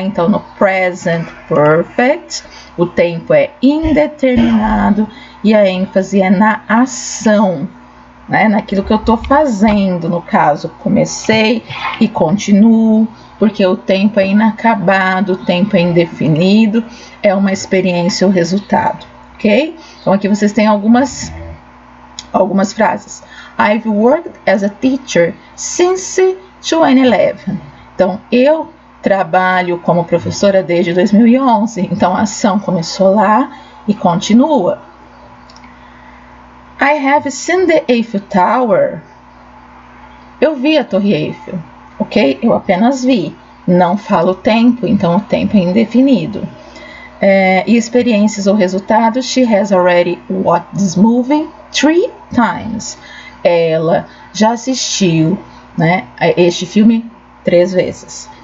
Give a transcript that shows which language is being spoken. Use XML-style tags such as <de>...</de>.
<pt>Então, no present perfect, o tempo é indeterminado e a ênfase é na ação, naquilo que eu estou fazendo. No caso, comecei e continuo, porque o tempo é inacabado, o tempo é indefinido, é uma experiência ou resultado, ok? Então aqui vocês têm algumas frases.</pt> <en>I've worked as a teacher since 2011.</en> <pt>Então eu trabalho como professora desde 2011, então a ação começou lá e continua.</pt> <en>I have seen the Eiffel Tower.</en> <pt>Eu vi a Torre Eiffel. Ok? Eu apenas vi, não falo o tempo, então o tempo é indefinido. E experiências ou resultados,</pt> <en>she has already watched this movie 3 times.</en> <pt>Ela já assistiu a este filme 3 vezes.</pt>